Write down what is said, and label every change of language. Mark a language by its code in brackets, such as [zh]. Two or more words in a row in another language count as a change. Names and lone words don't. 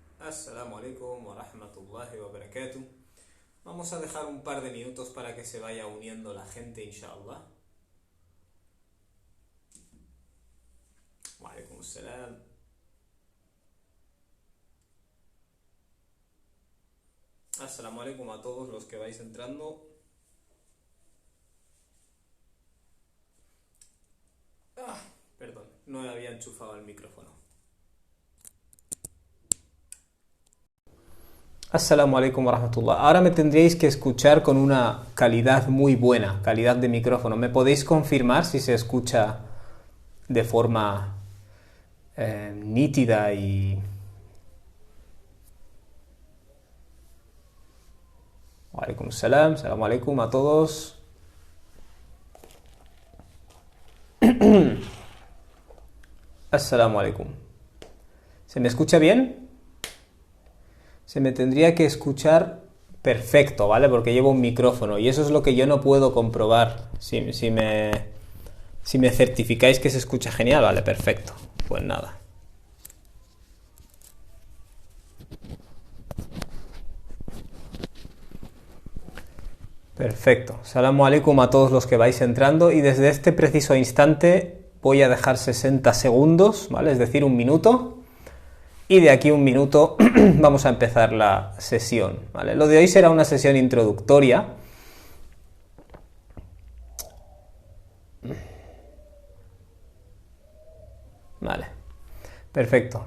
[ar] السلام عليكم ورحمة الله وبركاته. [es] Vamos a dejar un par de minutos para que se vaya uniendo la gente, inshallah. [ar] وعليكم السلام. السلام عليكم [es] a todos los que vais entrando. Perdón, no había enchufado el micrófono. [ar] السلام عليكم ورحمة الله. [es] Ahora me tendríais que escuchar con una calidad muy buena, calidad de micrófono. ¿Me podéis confirmar si se escucha de forma nítida y... [ar] وعليكم السلام، سلام عليكم [es] a todos. [ar] السلام عليكم. [es] ¿Se me escucha bien? Se me tendría que escuchar perfecto, ¿vale? Porque llevo un micrófono y eso es lo que yo no puedo comprobar. Si me certificáis que se escucha genial, vale, perfecto. Pues nada. Perfecto. [ar] سلام عليكم [es] a todos los que vais entrando y desde este preciso instante voy a dejar 60 segundos, ¿vale? Es decir, un minuto. Y de aquí un minuto vamos a empezar la sesión, ¿vale? Lo de hoy será una sesión introductoria. Vale, perfecto.